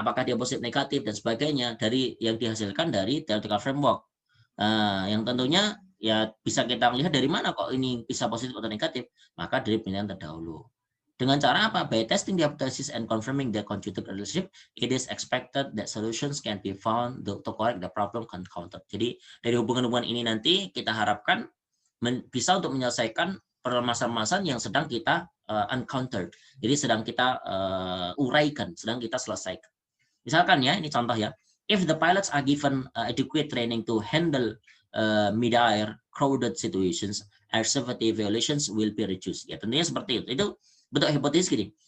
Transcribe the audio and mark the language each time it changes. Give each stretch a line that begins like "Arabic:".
Indonesian: Apakah dia positif, negatif, dan sebagainya dari yang dihasilkan dari theoretical framework. Yang tentunya ya bisa kita lihat dari mana kok ini bisa positif atau negatif, maka dari penelitian terdahulu. Dengan cara apa?
English: By testing the hypothesis and confirming the conjectured relationship, it is expected that solutions can be found to correct the problem encountered.
Indonesian: Jadi dari hubungan-hubungan ini nanti kita harapkan bisa untuk menyelesaikan permasalahan yang sedang kita encounter. Jadi sedang kita uraikan, sedang kita selesaikan. Misalkan ya, ini contoh ya.
English: If the pilots are given adequate training to handle mid-air crowded situations, air safety violations will be reduced.
Indonesian: Ya, tentunya seperti itu. Itu bentuk hipotesis gini.